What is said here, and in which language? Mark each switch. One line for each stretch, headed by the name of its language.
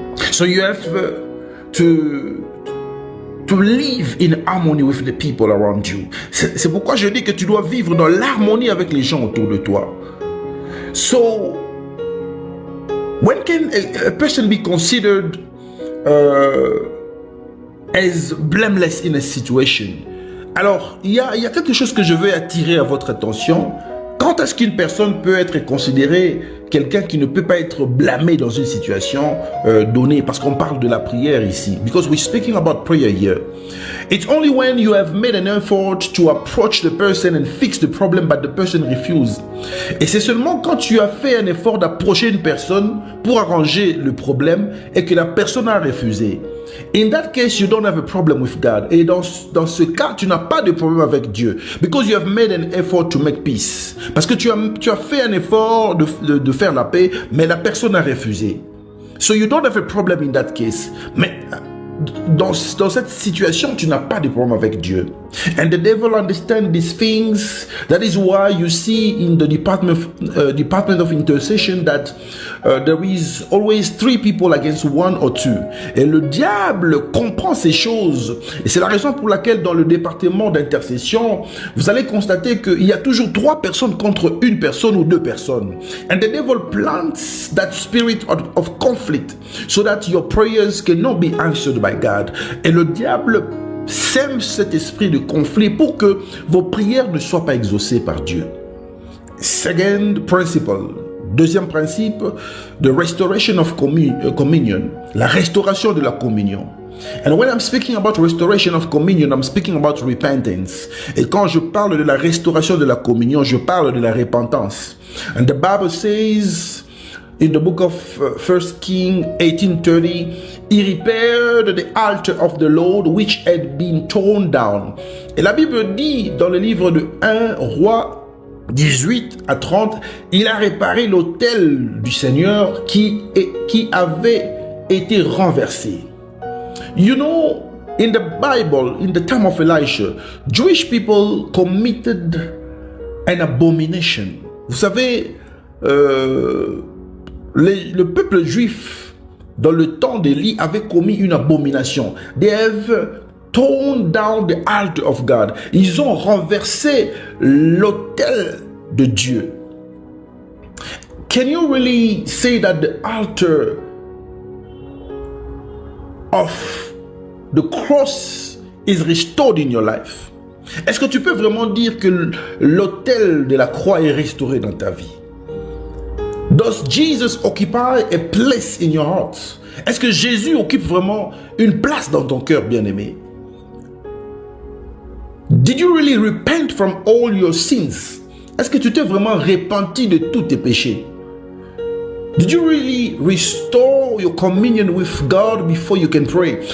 English: So you have to live in harmony with the people around you.
French: C'est pourquoi je dis que tu dois vivre dans l'harmonie avec les gens autour de toi.
English: So, when can a person be considered as blameless in a situation?
French: Alors, il y a quelque chose que je veux attirer à votre attention. Quand est-ce qu'une personne peut être considérée quelqu'un qui ne peut pas être blâmé dans une situation donnée? Parce qu'on parle de la prière ici.
English: Because we're speaking about prayer here. It's only when you have made an effort to approach the person and fix the problem, but the person refuses.
French: Et c'est seulement quand tu as fait un effort d'approcher une personne pour arranger le problème et que la personne a refusé.
English: In that case, you don't have a problem with God.
French: Et dans ce cas, tu n'as pas de problème avec Dieu.
English: Because you have made an effort to make peace.
French: Parce que tu as fait un effort de faire la paix, mais la personne a refusé.
English: So you don't have a problem in that case.
French: Mais dans cette situation, tu n'as pas de problème avec Dieu.
English: And the devil understands these things. That is why you see in the department of intercession that there is always 3 people against 1 or 2.
French: Et le diable comprend ces choses. Et c'est la raison pour laquelle dans le département d'intercession, vous allez constater qu'il y a toujours 3 personnes contre une personne ou 2 personnes.
English: And the devil plants that spirit of conflict so that your prayers cannot be answered by God.
French: Et le diable sème cet esprit de conflit pour que vos prières ne soient pas exaucées par Dieu.
English: Second principle.
French: Deuxième principe,
English: the restoration of communion.
French: La restauration de la communion.
English: And when I'm speaking about restoration of communion, I'm speaking about repentance.
French: Et quand je parle de la restauration de la communion, je parle de la repentance.
English: And the Bible says in the book of 1 Kings 18:30, he repaired the altar of the Lord which had been torn down.
French: Et la Bible dit dans le livre de 1 Roi 18 à 30, il a réparé l'autel du Seigneur qui avait été renversé.
English: You know, in the Bible, in the time of Elisha, Jewish people committed an abomination.
French: Vous savez, le peuple juif, dans le temps d'Élie, avait commis une abomination.
English: They have torn down the altar of God.
French: Ils ont renversé l'autel de Dieu.
English: Can you really say that the altar of the cross is restored in your life?
French: Est-ce que tu peux vraiment dire que l'autel de la croix est restauré dans ta vie?
English: Does Jesus occupy a place in your heart?
French: Est-ce que Jésus occupe vraiment une place dans ton cœur, bien-aimé?
English: Did you really repent from all your sins?
French: Est-ce que tu t'es vraiment repenti de tous tes péchés?
English: Did you really restore your communion with God before you can pray?